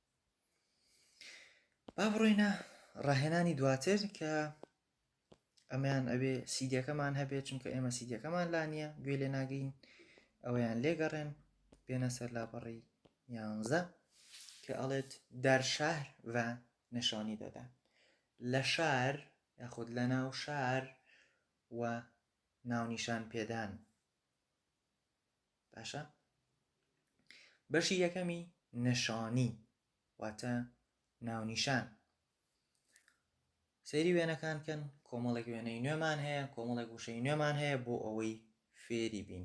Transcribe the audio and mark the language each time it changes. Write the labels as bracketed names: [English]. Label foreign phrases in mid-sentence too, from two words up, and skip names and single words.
[Central Kurdish] با بڕۆینە ڕاهێنانی دواتر کە ئەمەیان ئەبێ سیدیەکەمان هەبێت، چونکە ئێمە سیدیەکەمان لا نییە، گوێ لێ ناگەین، ئەوەیان لێگەڕێن بێنە سەر لاپەڕی 11 کە ئەڵێت [Persian] در شهر و نشانی دادن. [Central Kurdish] لە شار یاخود لە ناو شار و ناونیشان پێدان. باشە، بەشی یەکەمی نشانی واتە ناونیشان. سەیری وێنەکان کەن، کۆمەڵێک وێنەی نوێمان هەیە، کۆمەڵێک وشەی نوێمان هەیە بۆ ئەوەی فێری بین.